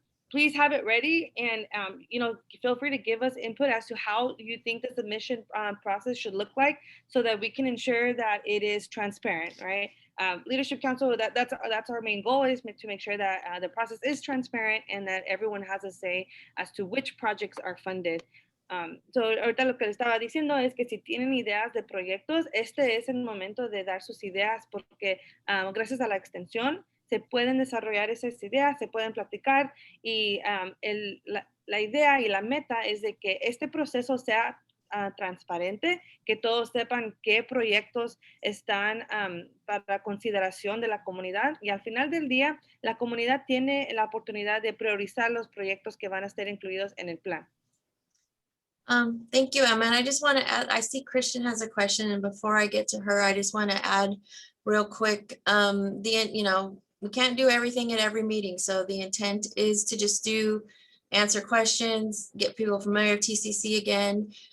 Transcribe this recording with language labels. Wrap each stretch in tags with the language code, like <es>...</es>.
<en>please have it ready, and feel free to give us input as to how you think the submission process should look like, so that we can ensure that it is transparent, right? Leadership Council, that's our main goal, is to make sure that the process is transparent and that everyone has a say as to which projects are funded.</en> <es>So ahorita lo que le estaba diciendo es que si tienen ideas de proyectos, este es el momento de dar sus ideas, porque gracias a la extensión se pueden desarrollar esas ideas, se pueden platicar, y la idea y la meta es de que este proceso sea transparente, que todos sepan qué proyectos están para consideración de la comunidad, y al final del día la comunidad tiene la oportunidad de priorizar los proyectos que van a estar incluidos en el plan.</es> <en>Thank you, Emma. And I just want to add, I see Christian has a question, and before I get to her, I just want to add real quick, we can't do everything at every meeting. So the intent is to just answer questions, get people familiar with TCC again.</en>